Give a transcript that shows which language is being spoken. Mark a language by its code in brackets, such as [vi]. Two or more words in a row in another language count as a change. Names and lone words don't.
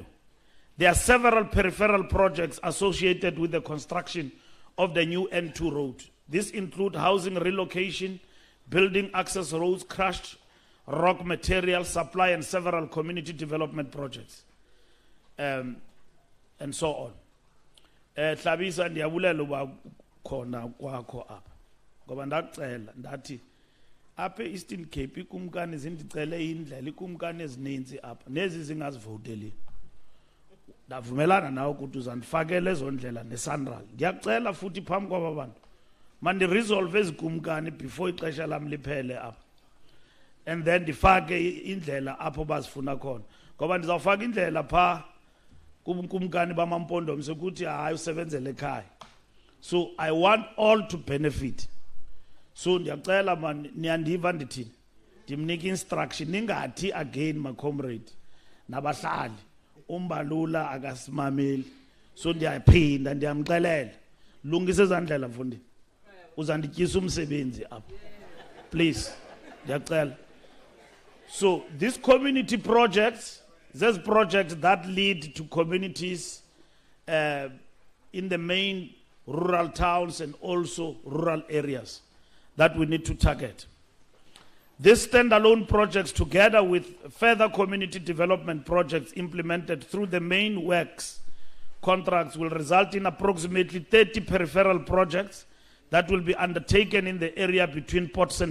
[en] There are several peripheral projects associated with the construction of the new N2 road. These include housing relocation, building access roads, crushed rock material supply, and several community development projects, and so on. [xh] Hlabisa ndiyabulela uba khona kwakho apha. Ngoba ndacela ndathi apha Eastern Cape ikumkani zindicele indlela ikumkani ezininzi apha nezi zingazivoteli. Ndavumelana nawe ukuthi uzandifakela ezo ndlela neSanral. Ndiyacela futhi phambi kwaba bantu mandi resolve ezikumkani before ixesha lam liphele apha. [en] And then [xh] ndifake indlela apho bazifuna khona. Ngoba ndizawufaka indlela pha kumkani bamampondomise ukuthi hayi usebenzele ekhaya. [en] So I want all to benefit. [xh] So ndiyacela man niyandiva ndithini. Ndimnika instruction ningathi [en] again my comrade [xh] nabahlali. Mbalula akasimameli. So ndiyaphinda ndiyamxelela. Lungisa ezandlela mfundi. Uzandityisa umsebenzi apha. Please. Ndiyacela. [en] So these community projects, these projects that lead to communities in the main rural towns and also rural areas that we need to target. These standalone projects, together with further community development projects implemented through the main works contracts, will result in approximately 30 peripheral projects that will be undertaken in the area between Port St.